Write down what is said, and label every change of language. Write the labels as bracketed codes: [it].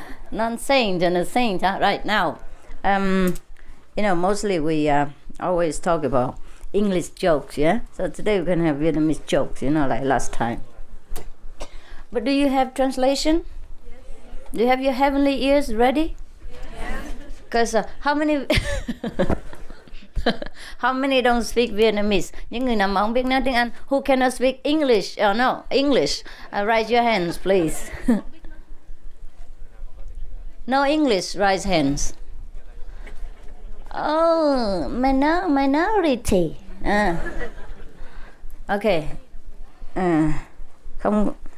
[en] Non-saint and a saint, huh? Right now. You know, mostly we always talk about English jokes, yeah? So today we're going to have Vietnamese jokes, you know, like last time. But do you have translation? Yes. Do you have your heavenly ears ready? Yes. Because how many... How many don't speak Vietnamese? [vi] Những người nào mà không biết nói tiếng Anh, [en] who cannot speak English? Oh no, English. Raise your hands, please. No English, raise hands. Oh, minority. Okay. Không.